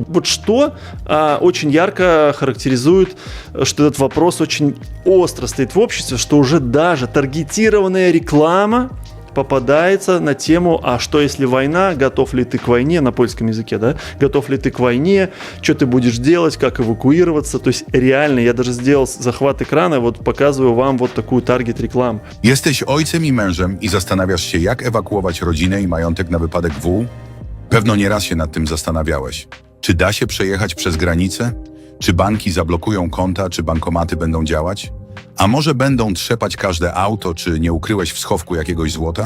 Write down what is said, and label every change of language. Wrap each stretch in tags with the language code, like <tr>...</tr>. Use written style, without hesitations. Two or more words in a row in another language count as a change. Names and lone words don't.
<ru>Вот что очень ярко характеризует, что этот вопрос очень остро стоит в обществе, что уже даже таргетированная реклама попадается на тему, а что если война, готов ли ты к войне, на польском языке, да, готов ли ты к войне, что ты будешь делать, как эвакуироваться, то есть реально, я даже сделал захват экрана, вот показываю вам вот такую таргет-рекламу.</ru> <pl>Jesteś ojcem i mężem i zastanawiasz się, jak ewakuować rodzinę i majątek na wypadek W? Pewno nieraz się nad tym zastanawiałeś. Czy da się przejechać przez granicę? Czy banki zablokują konta, czy bankomaty będą działać? A może będą trzepać każde auto, czy nie ukryłeś w schowku jakiegoś złota?</pl>